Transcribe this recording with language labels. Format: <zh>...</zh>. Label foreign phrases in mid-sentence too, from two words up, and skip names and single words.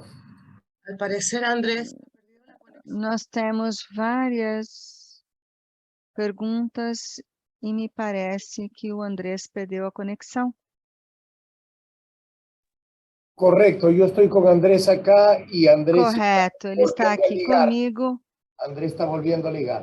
<es>Al parecer, Andrés,</es> <pt>Nós temos várias perguntas e me parece que o Andrés perdeu a conexão.</pt> <es>Correcto, yo estoy con Andrés acá y Andrés</es> <pt>Correto, ele está</pt> <es>volviendo a</es> <pt>aqui</pt> <es>ligar.</es> <pt>comigo,</pt> <es>Andrés está volviendo a ligar.</es>